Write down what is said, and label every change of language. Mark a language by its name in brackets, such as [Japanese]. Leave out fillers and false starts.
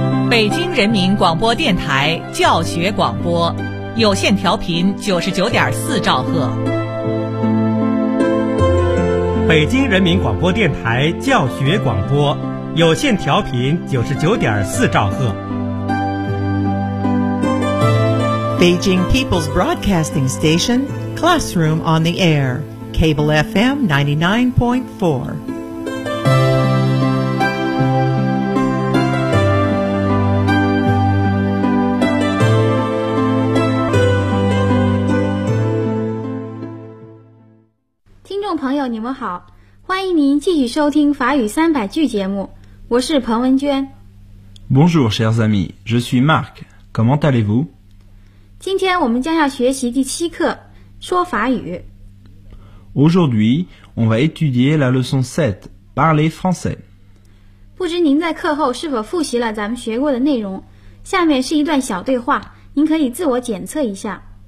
[Chinese] 北京人民广播电台教学广播，有线调频99.4兆赫。北京人民广播电台教学广播，有线调频99.4兆赫。 [English] Beijing People's Broadcasting Station, Classroom on the Air, Cable FM 99.4. Hello, [Chinese] 你们好，欢迎您继续收听法语三百句节目，我是彭文娟。 [French] Bonjour, chers amis, je suis Marc. Comment allez-vous? [Chinese] 今天我们将要学习第七课，说法语。 [French] Aujourd'hui, on va étudier la leçon 7, parler français. [Chinese] 不知您在课后是否复习了咱们学过的内容？下面是一段小对话，您可以自我检测一下。